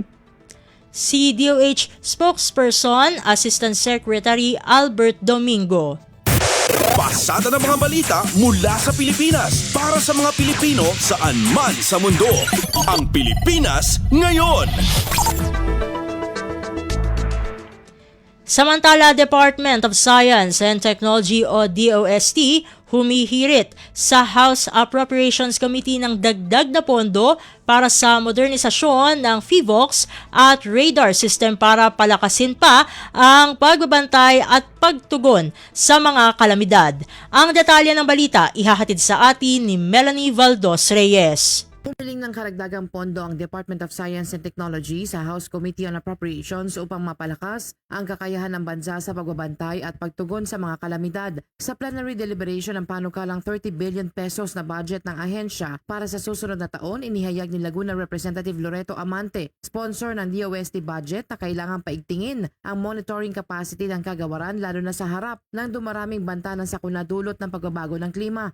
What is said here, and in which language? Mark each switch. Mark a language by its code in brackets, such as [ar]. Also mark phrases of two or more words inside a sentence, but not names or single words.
[tl] Si DOH spokesperson, Assistant Secretary Albert Domingo. Pasada ng mga balita mula sa Pilipinas para sa mga Pilipino saan man sa mundo. Ang Pilipinas ngayon. Samantala, Department of Science and Technology o DOST humihirit sa House Appropriations Committee ng dagdag na pondo para sa modernisasyon ng PHIVOLCS at radar system para palakasin pa ang pagbabantay at pagtugon sa mga kalamidad. Ang detalye ng balita ihahatid sa atin ni Melanie Valdos Reyes. Pumiling ng karagdagang pondo ang Department of Science and Technology sa House Committee on Appropriations upang mapalakas ang kakayahan ng bansa sa pagbabantay at pagtugon sa mga kalamidad. Sa [en] plenary deliberation [tl] ng panukalang 30 billion pesos na budget ng ahensya para sa susunod na taon, inihayag ni Laguna Representative Loreto Amante, sponsor ng DOST budget, na kailangang paigtingin ang [en] monitoring capacity [tl] ng kagawaran lalo na sa harap ng dumaraming banta ng sakuna dulot ng pagbabago ng klima.